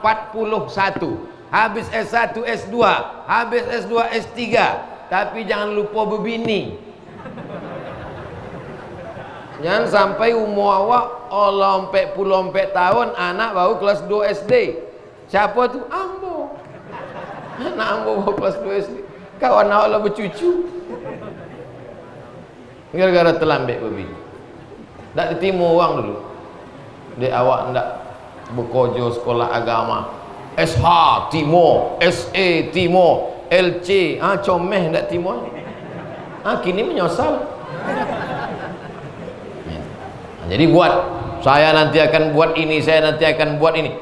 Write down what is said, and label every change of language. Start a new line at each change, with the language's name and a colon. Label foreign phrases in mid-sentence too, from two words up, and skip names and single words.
Indonesian: Habis S1, S2, habis S2, S3.
Minangkabau: Tapi jangan lupa berbini. Jangan sampai umur awak lompek tahun, anak baru kelas 2 SD. Siapa tu? Ambo. Anak Ambo baru kelas 2 SD. Kawan awak lah bercucu.
Indonesian: Gara-gara terlambat berbini. Tak diterima orang dulu.
Minangkabau: Dia awak ndak bekerja sekolah agama.
Indonesian: SH Timur, SA Timur, LC.
Minangkabau: Comeh ndak Timur. Kini menyosal.
Indonesian: Jadi buat, saya nanti akan buat ini, saya nanti akan buat ini.